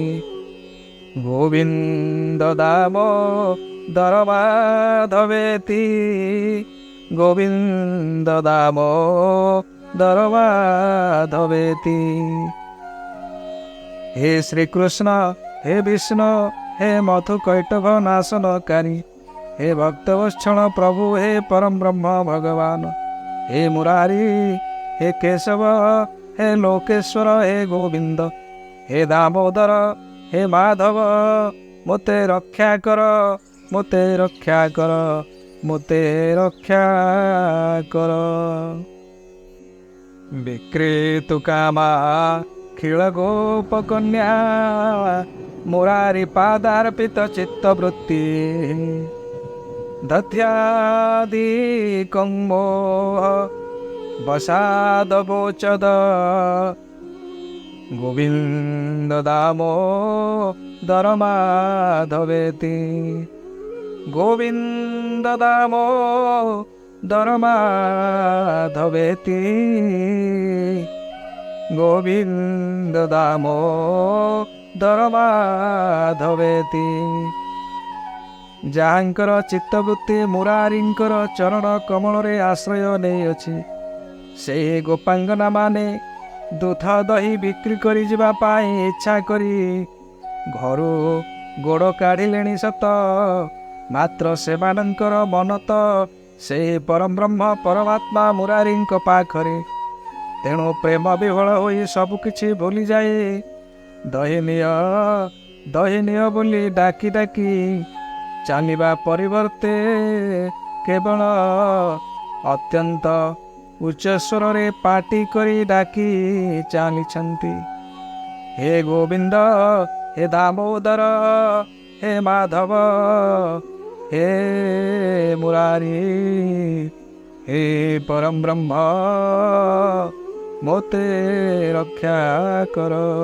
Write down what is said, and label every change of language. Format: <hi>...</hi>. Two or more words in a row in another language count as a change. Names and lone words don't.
<sa>गोविंद दामोदर माधवेति गोविंद दामोदर माधवेति।</sa> <or>ହେ ଶ୍ରୀ କୃଷ୍ଣ ହେ ବିଷ୍ଣୁ ହେ ମଧୁ କୈଟଭ ନାଶନକାରୀ ହେ ଭକ୍ତବତ୍ସଳ ପ୍ରଭୁ ହେ ପରମ ବ୍ରହ୍ମ ଭଗବାନ ହେ ମୁରାରୀ ହେ କେଶବ ହେ ଲୋକେଶ୍ୱର ହେ ଗୋବିନ୍ଦ ହେ ଦାମୋଦର ହେ ମାଧବ ମୋତେ ରକ୍ଷା କର ମୋତେ ରକ୍ଷା କର ମୋତେ ରକ୍ଷା କର।</or> <sa>विक्रेतु कामा खिल गोपकन्या मुरारी पादार्पित चित्तवृत्ति दध्यादि कंमोह वसाद वोचद गोविंद दामोदर माधवेति। गोविंद दामोदर माधवेति गोविंद दामोदर माधवेति।</sa> <or>ଯାହାଙ୍କର ଚିତ୍ତବୃତ୍ତି ମୁରାରୀଙ୍କର ଚରଣ କମଳ ରେ ଆଶ୍ରୟ ନହିଁ ଅଛି ସେ ଗୋପାଙ୍ଗନା ମାନେ ଦୁଧ ଦହି ବିକ୍ରି କରି ଯିବା ପାଇଁ ଇଚ୍ଛା କରି ଘରୁ ଗୋଡ଼ କାଢ଼ିଲେଣି ସତ ମାତ୍ର ସେମାନଙ୍କର ମନ ତ ସେହି ପରବ୍ରହ୍ମ ପରମାତ୍ମା ମୁରାରୀଙ୍କ ପାଖରେ। ତେଣୁ ପ୍ରେମ ବିହ୍ୱଳ ହୋଇ ସବୁକିଛି ଭୁଲିଯାଏ। ଦହିନିଅ ବୋଲି ଡାକି ଡାକି ଚାଲିବା ପରିବର୍ତ୍ତେ କେବଳ ଅତ୍ୟନ୍ତ ଉଚ୍ଚ ସ୍ୱରରେ ପାଟି କରି ଡାକି ଚାଲିଛନ୍ତି, ହେ ଗୋବିନ୍ଦ, ହେ ଦାମୋଦର, ହେ ମାଧବ, ହେ ମୁରାରୀ, ହେ ପରବ୍ରହ୍ମ, ମୋତେ ରକ୍ଷା କର।</or>